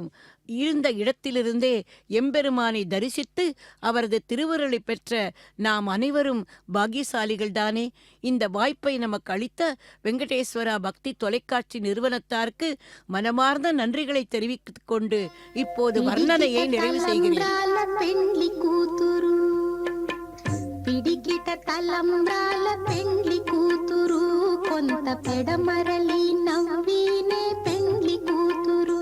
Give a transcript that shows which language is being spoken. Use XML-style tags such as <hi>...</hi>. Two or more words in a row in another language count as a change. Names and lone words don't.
<ta>இருந்த இடத்திலிருந்தே எம்பெருமானை தரிசித்து அவரது திருவருளை பெற்ற நாம் அனைவரும் பாக்கியசாலிகள்தானே. இந்த வாய்ப்பை நமக்கு அளித்த வெங்கடேஸ்வரா பக்தி தொலைக்காட்சி நிறுவனத்தாருக்கு மனமார்ந்த நன்றிகளை தெரிவித்துக் கொண்டு இப்போது வர்ணனையை நிறைவு செய்கிறேன்.</ta> <te>పిడికిట తలంబ్రాల పెండ్లి కూతురు, కొంత పెడమరలి నవ్వీనే పెండ్లి కూతురు.</te>